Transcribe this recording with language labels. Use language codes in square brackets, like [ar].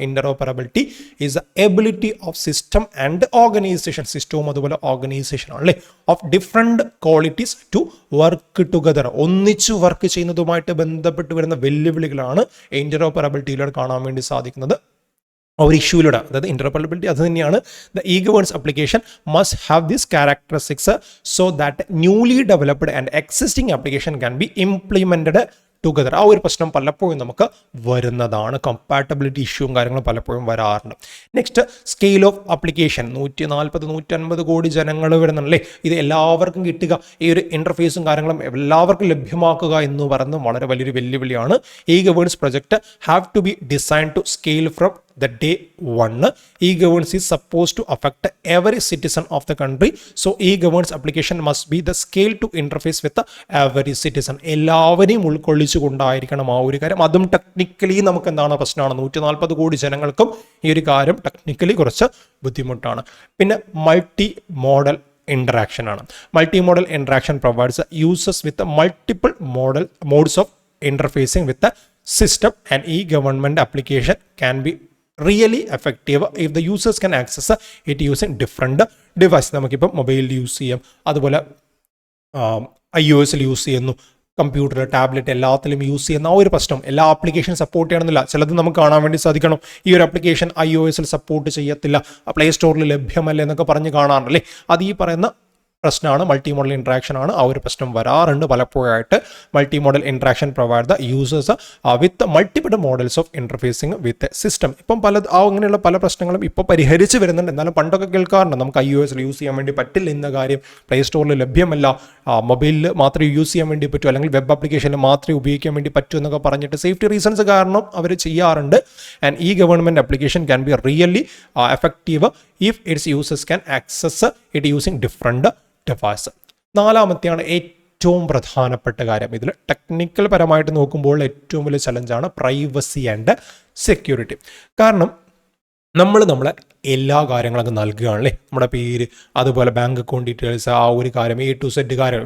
[en] interoperability is the ability of system and organization, [ml] സിസ്റ്റവും അതുപോലെ organisation ആണല്ലേ, [en] of different qualities to work together, [ml] ഒന്നിച്ചു work ചെയ്യുന്നതുമായിട്ട് ബന്ധപ്പെട്ട് വരുന്ന വെല്ലുവിളികളാണ് ഇന്ററോപ്പറബിലിറ്റിയിലൂടെ കാണാൻ വേണ്ടി സാധിക്കുന്നത്. ഒരു ഇഷ്യൂയിലൂടെ, അതായത് ഇന്റർഓപ്പറബിലിറ്റി അത് തന്നെയാണ്. [en] The e-governance application must have these characteristics so that newly developed and existing application can be implemented together. [ml] ആ ഒരു പ്രശ്നം പലപ്പോഴും നമുക്ക് വരുന്നതാണ്. കമ്പാറ്റബിലിറ്റി ഇഷ്യൂവും കാര്യങ്ങളും പലപ്പോഴും വരാറുണ്ട്. [en] Next, scale of application. [ml] 140-150 കോടി ജനങ്ങൾ വരുന്നുണ്ടല്ലേ. ഇത് എല്ലാവർക്കും കിട്ടുക, ഈ ഒരു ഇന്റർഫേസും കാര്യങ്ങളും എല്ലാവർക്കും ലഭ്യമാക്കുക എന്ന് പറയുന്നത് വളരെ വലിയൊരു വെല്ലുവിളിയാണ്. [en] e-governance project have to be designed to scale from the day one. E-governance is supposed to affect every citizen of the country. So e-governance application must be the scale to interface with every citizen. [ml] എല്ലാവരെയും ഉൾക്കൊള്ളിച്ചുകൊണ്ടായിരിക്കണം ആ ഒരു കാര്യം. അതും technically നമുക്ക് എന്താണ് പ്രശ്നമാണ്. 140 കോടി ജനങ്ങൾക്കും ഈ ഒരു കാര്യം ടെക്നിക്കലി കുറച്ച് ബുദ്ധിമുട്ടാണ്. പിന്നെ മൾട്ടി മോഡൽ interaction ആണ്. [en] Multi-modal interaction provides users with multiple modes of interfacing with the system, and e-government application can be really effective if the users can access it using different device. [ml] നമുക്കിപ്പം മൊബൈലിൽ use ചെയ്യാം, അതുപോലെ iOS use ചെയ്യുന്നു, computer, tablet എല്ലാത്തിലും use ചെയ്യുന്ന ആ ഒരു പ്രശ്നം. എല്ലാ ആപ്ലിക്കേഷൻ സപ്പോർട്ട് ചെയ്യണമെന്നില്ല. ചിലത് നമുക്ക് കാണാൻ വേണ്ടി സാധിക്കണം ഈ ഒരു ആപ്ലിക്കേഷൻ iOS സപ്പോർട്ട് ചെയ്യത്തില്ല, പ്ലേ സ്റ്റോറിൽ ലഭ്യമല്ല എന്നൊക്കെ പറഞ്ഞ് കാണാറുണ്ടല്ലേ. അത് ഈ പറയുന്ന പ്രശ്നമാണ്. മൾട്ടി മോഡൽ ഇൻട്രാക്ഷൻ ആണ്. ആ ഒരു പ്രശ്നം വരാറുണ്ട് പലപ്പോഴായിട്ട്. [en] Multi modal interaction provide the users with multiple models of interfacing with system. [ml] ഇപ്പം അങ്ങനെയുള്ള പല പ്രശ്നങ്ങളും ഇപ്പോൾ പരിഹരിച്ച് വരുന്നുണ്ട്. എന്നാലും പണ്ടൊക്കെ കേൾക്കാറുണ്ട് നമുക്ക് iOS യൂസ് ചെയ്യാൻ വേണ്ടി പറ്റില്ല എന്ന കാര്യം, പ്ലേ സ്റ്റോറിൽ ലഭ്യമല്ല, മൊബൈലിൽ മാത്രമേ യൂസ് ചെയ്യാൻ വേണ്ടി പറ്റൂ, അല്ലെങ്കിൽ വെബ് ആപ്ലിക്കേഷനിൽ മാത്രമേ ഉപയോഗിക്കാൻ വേണ്ടി പറ്റൂ എന്നൊക്കെ പറഞ്ഞിട്ട് സേഫ്റ്റി റീസൺസ് കാരണം അവർ ചെയ്യാറുണ്ട്. [en] And e-government application can be really effective if its users can access it using different device. [ml] നാലാമത്തെയാണ് ഏറ്റവും പ്രധാനപ്പെട്ട കാര്യം. ഇതിൽ ടെക്നിക്കൽ പരമായിട്ട് നോക്കുമ്പോൾ ഏറ്റവും വലിയ ചലഞ്ചാണ് പ്രൈവസി ആൻഡ് സെക്യൂരിറ്റി. കാരണം നമ്മളെ എല്ലാ കാര്യങ്ങളൊക്കെ നൽകുകയാണല്ലേ, നമ്മുടെ പേര്, അതുപോലെ ബാങ്ക് അക്കൗണ്ട് ഡീറ്റെയിൽസ്, ആ ഒരു കാര്യം A to Z കാര്യം.